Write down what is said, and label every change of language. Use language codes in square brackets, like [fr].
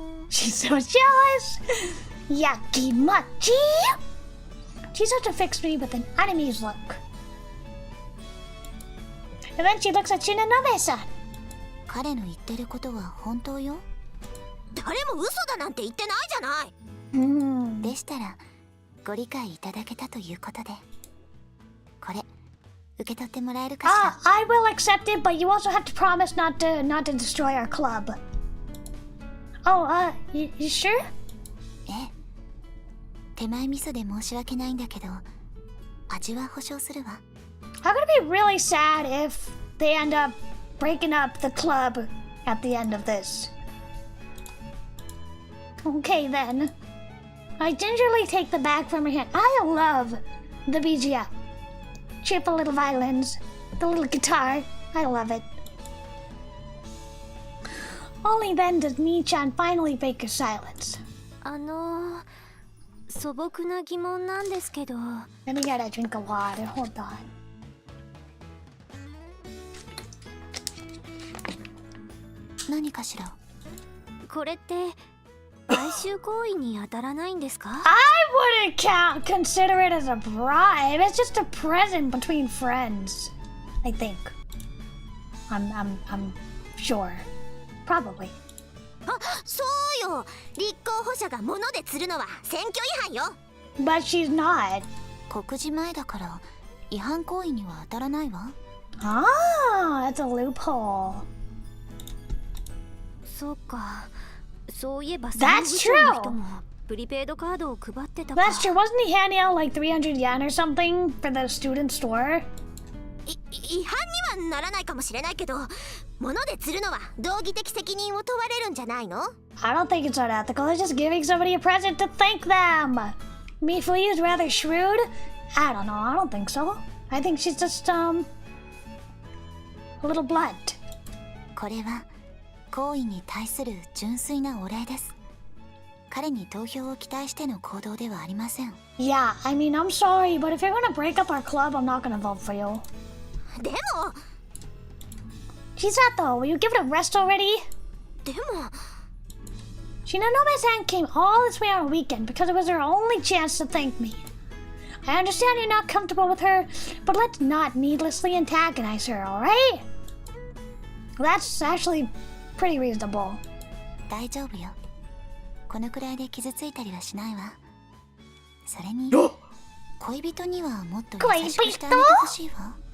[en] She's so jealous! Yakimachi! She's such a fixed me with an enemy's look. And then she looks at Shinonome-san. [ja] 彼の言ってることは本当よ。誰も嘘だなんて言ってないじゃない。でしたらご理解いただけたということで、これ受け取ってもらえるかしら。 [en] I will accept it, but you also have to promise not to destroy our club. Oh, you sure? [ja] ええ。手前味噌で申し訳ないんだけど、味は保証するわ。 [en] I'm gonna be really sad if they end up breaking up the club at the end of this. Okay then. I gingerly take the bag from her hand. I love the BGM. Cheerful little violins, the little guitar. I love it. Only then does Nii-chan finally break her silence. [ja] 素朴な疑問なんですけど。 [en] Let me get a drink of water. Hold on. [ja] 何かしら。これって買収行為に当たらないんですか？ [en] I wouldn't consider it as a bribe. It's just a present between friends. I think. I'm sure. Probably. [ja] あ、そうよ。立候補者が物で釣るのは選挙違反よ。 [en] But she's not. [ja] 告示前だから違反行為には当たらないわ。 [en] Ah, it's a loophole. [ja] そうか。そういえば [en] That's true. [ja] の人もプリペイドカードを配ってたか。 [en] That's true. Wasn't he handing out like 300 yen or something for the student store? [ja] 違反にはならないかもしれないけど、物で釣るのは道義的責任を問われるんじゃないの？ [en] I don't think it's unethical. It's just giving somebody a present to thank them. Mifui is rather shrewd. I don't know. I don't think so. I think she's just a little blunt. [ja] これは行為に対する純粋なお礼です。彼に投票を期待しての行動ではありません。 [en] Yeah, I mean, I'm sorry, but if you're gonna break up our club, I'm not gonna vote for you. [ja] でも [en] Chisato, will you give it a rest already? [ja] でも [en] Shinonome-san came all this way on a weekend because it was her only chance to thank me. I understand you're not comfortable with her, but let's not needlessly antagonize her, alright? That's actually pretty reasonable. [ja] 大丈夫よ。このくらいで傷ついたりはしないわ。それに恋人にはもっと優しくしてあげてほしいわ。